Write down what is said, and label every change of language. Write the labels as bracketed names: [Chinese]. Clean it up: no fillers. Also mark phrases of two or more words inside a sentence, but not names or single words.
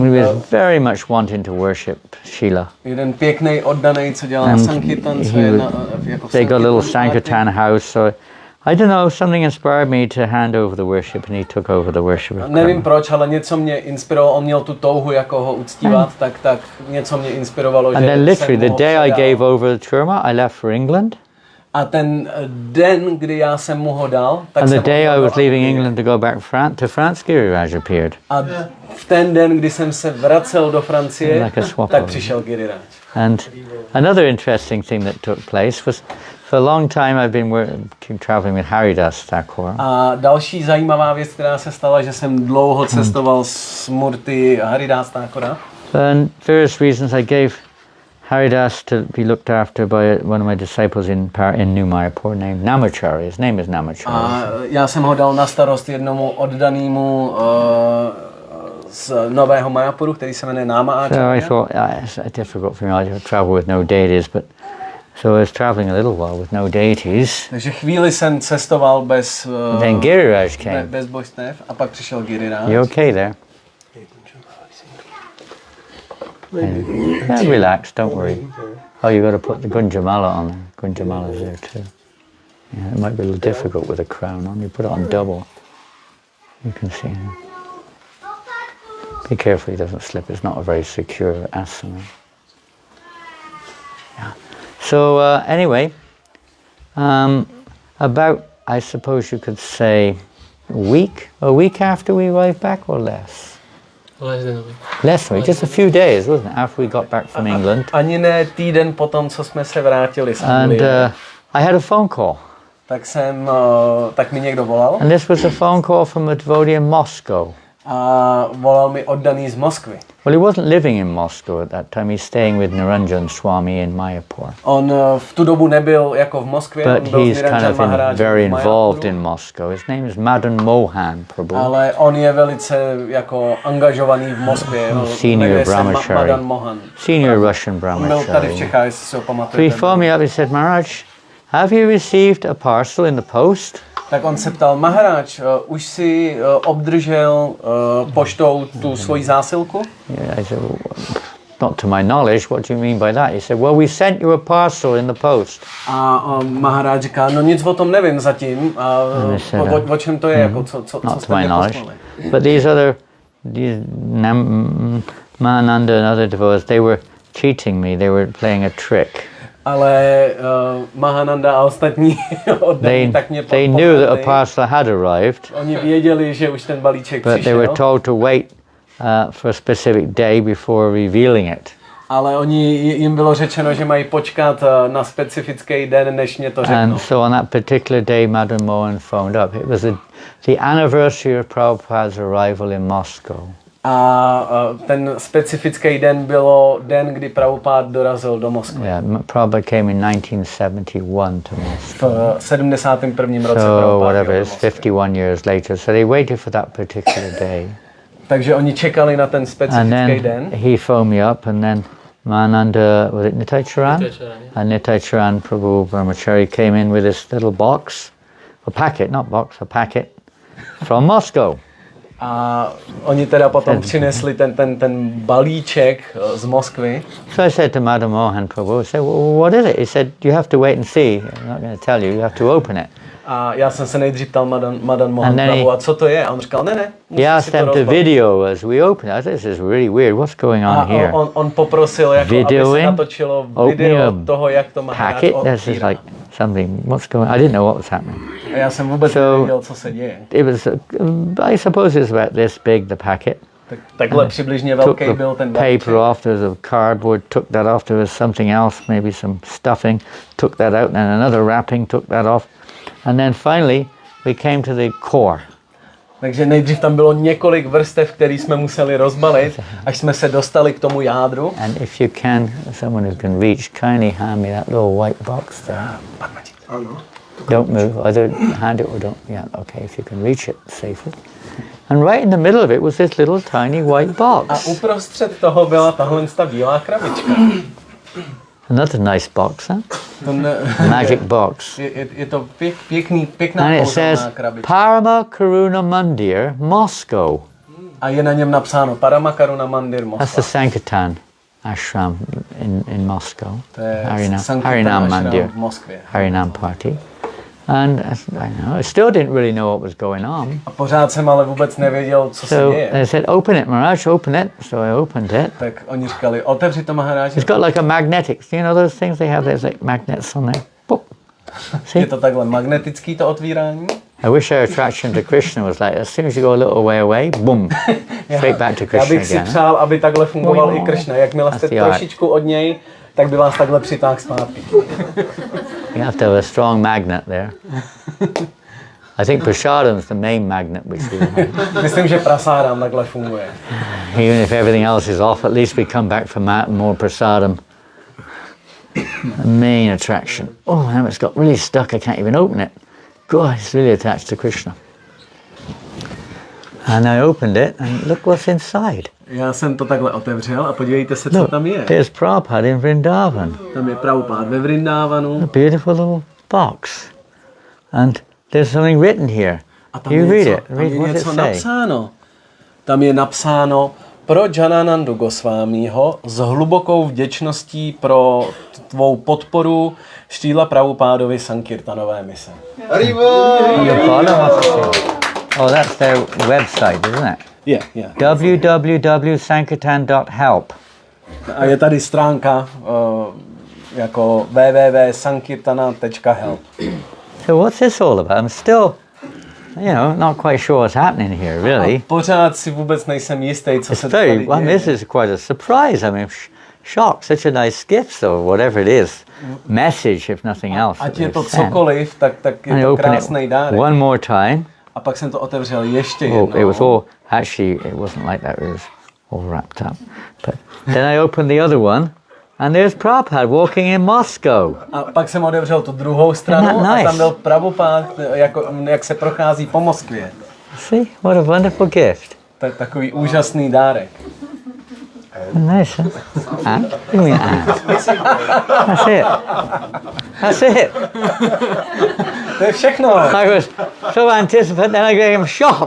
[English] He was very much wanting to worship Shila. [Czech] Jeden pěkný oddanej, co dělá Sankirtan, co je jako [English] they got a little Sankirtan house, so I don't know, something inspired me to hand over the worship, and he took over the worship. [Czech] Nevím proč, ale něco mě inspirovalo, on měl tu touhu, jako ho uctívat, tak něco mě inspirovalo, [English] and then literally the day I gave over the Kurma, I left for England. [Czech] A ten den, kdy já jsem mu ho dal, tak [English] and the day I was leaving England to go back to France, Giriraj appeared. [Czech] A v ten den, kdy jsem se vracel do Francie, tak přišel Giriraj. [English] And another interesting thing that took place was, for a long time I've been traveling with Haridas Thakur. [Czech] A další zajímavá věc, která se stala, že jsem dlouho cestoval s Murty Haridas Thakura. [English] And various reasons I gave Haridas to be looked after by one of my disciples in New Mayapur named Namachari. His name is Namachari. [Czech] A já jsem ho dal na starost jednomu oddanému z Nového Mayapuru, který se jmenuje Náma Acharya. [English] So I thought, it's difficult for me. I travel with no deities, but so I was traveling a little while with no deities. [Czech] Takže chvíli jsem cestoval bez [English] then Giriraj came. [Czech] Bez božstev a pak přišel Giriraj. [English] You okay there? Yeah, relax, don't worry. Oh, you got to put the Gunjamala on there. Gunjamala's there too. Yeah, it might be a little difficult with a crown on. You put it on double. You can see him. Be careful he doesn't slip. It's not a very secure asana. Yeah. So anyway, about, I suppose you could say, a week after we arrived back or less? Less than a week. Less than a week, just a few days, wasn't it, after we got back from England. [Czech] Ani ne týden potom, co jsme se vrátili z Anglie. [English] And I had a phone call. [Czech] Tak mi někdo volal. [English] And this was a phone call from a devotee in Moscow. [Czech] A volal mi oddaný z Moskvy. [English] Well, he wasn't living in Moscow at that time. He's staying with Niranjan Swami in Mayapur. [Czech] On v tu dobu nebyl jako v Moskvě. [English] But he's kind of very involved in Moscow. His name is Madan Mohan Prabhu. [Czech] Ale on je velice jako angažovaný v Moskvě. [English] Senior brahmachari. Madan Mohan. Senior Russian brahmachari. [Czech] Byl tady v Čechách, jestli si ho pamatujete. [English] So he phoned me up. He said, Maharaj, have you received a parcel in the post? [Czech] Tak on se ptal, Maharaj, už si obdržel poštou tu svoji zásilku? [English] Yeah, I said, not to my knowledge. What do you mean by that? He said, well, we sent you a parcel in the post. [Czech] A Maharáj říká, no nic o tom nevím zatím. O čem to je? Jako, co [English] not to my knowledge. But these Mahananda and other devotees, they were cheating me. They were playing a trick. [Czech] Ale Mahananda a ostatní tak mě [English] they knew that a parcel had arrived. [Czech] Oni věděli, že už ten balíček přišel. [English] But they were told to wait for a specific day before revealing it. [Czech] Ale jim bylo řečeno, že mají počkat na specifický den, než mě to řeknou. [English] And so on that particular day, Madan Mohan phoned up. It was the anniversary of Prabhupada's arrival in Moscow. [Czech] A ten specifický den bylo den, kdy Prabhupada dorazil do Moskvy. [English] Yeah, Prabhupada came in 1971 to Moscow. [Czech] V 71. roce [English] so whatever it is, 51 years later. So they waited for that particular day. [Czech] Takže oni čekali na ten specifický den. [English] And then he phoned me up, and then Mananda, was it Nitai Charan? And Nitai Charan Prabhu Brahmachari came in with this little box, a packet, not box, a packet from Moscow. [Czech] A oni teda potom přinesli ten balíček z Moskvy. [English] So I said to Madan Mohan Prabhu, I said, well, what is it? He said, you have to wait and see. I'm not going to tell you, you have to open it. [Czech] A já jsem se nejdřív ptal Madan Mohan Prabhu, a co to je? A on říkal, ne, [English] he asked them to video as we open it. This is really weird, what's going on here? [Czech] On poprosil, jako, aby se natočilo video toho, jak to Maharaj otvírá. [English] This is like something, what's going on? I didn't know what was happening. [Czech] A já jsem vůbec nevěděl, co se děje. [English] It was, I suppose it was about this big, the packet. [Czech] Takhle přibližně velký byl ten balíček. [English] Paper off, there was a cardboard, took that off, there was something else, maybe some stuffing, took that out, and another wrapping, took that off. And then finally, we came to the core. [Czech] Takže nejdřív tam bylo několik vrstev, které jsme museli rozbalit, až jsme se dostali k tomu jádru. [English] And if you can, someone who can reach, kindly hand me that little white box there. Don't move, either hand it or don't. Yeah, okay, if you can reach it safely. And right in the middle of it was this little tiny white box. [Czech] A uprostřed toho byla tahle bílá krabička. [English] Another nice box, huh? Magic box. [Czech] Je to pěkná [English] and it says Parama Karuna Mandir, Moscow. [Czech] A je na něm napsáno Parama Karuna Mandir, Moskva. [English] That's the Sankirtan ashram in Moscow. [Czech] To je Harinam Mandir. V Moskvě. [English] Harinam party. And I still didn't really know what was going on. [Czech] A pořád jsem ale vůbec nevěděl, co se děje. [English] So they said, open it, Maharaj, open it. So I opened it. [Czech] Tak oni říkali, otevři to, Maharaj. [English] It's got like a magnetic, you know those things they have, there's like magnets on there. Boop. See? [Czech] Je to takhle magnetický to otvírání. [English] I wish our attraction to Krishna was like, as soon as you go a little way away, boom, straight back to Krishna again. [Czech] Já bych si přál, aby takhle fungoval i Krishna. Jakmile jste trošičku od něj, tak by vás takhle přitáhl zpátky. [English] You have to have a strong magnet there. I think prasadam is the main magnet which we have. [Czech] Myslím, že prasadam takhle funguje. [English] Even if everything else is off, at least we come back for more prasadam. The main attraction. Oh, now it's got really stuck, I can't even open it. God, it's really attached to Krishna. And I opened it and look what's inside. [Czech] Já jsem to takhle otevřel a podívejte se, co tam je. [English] There's Prabhupada in Vrindavan. [Czech] Tam je Prabhupada ve Vrindavanu. A [English] beautiful little box. And there's something written here. [Czech] A tam [English] you read it. [Czech] Tam je něco napsáno. Tam je napsáno pro Jananandu Gosvámího s hlubokou vděčností pro tvou podporu Štíla Prabhupádovy Sankirtanové mise. [English] Oh, that's their website, isn't it? Yeah. www.sankirtan.help. [Czech] A je tady stránka jako www.sankirtana.help. [English] So what's this all about? I'm still, not quite sure what's happening here, really. [Czech] A pořád si vůbec nejsem jistý, co se tady děje. [English] This is quite a surprise. I mean, shock, such a nice gift, or whatever it is. Message, if nothing else. [Czech] Ať je to cokoliv, tak je to krásný dárek. [English] One more time. [Czech] A pak jsem to otevřel ještě jednou. [English] It was all, actually, it wasn't like that. It was all wrapped up. But then I opened the other one, and there's Prabhupada walking in Moscow. A pak jsem otevřel tu druhou stranu a tam byl Prabhupada, jak se prochází po Moskvě. See, what a wonderful gift. [Czech] To je takový úžasný dárek. [English] Nice, huh? And? Give me an and. That's it. That's it. [Czech] To je všechno. [English] I was so anticipated, then I became shocked.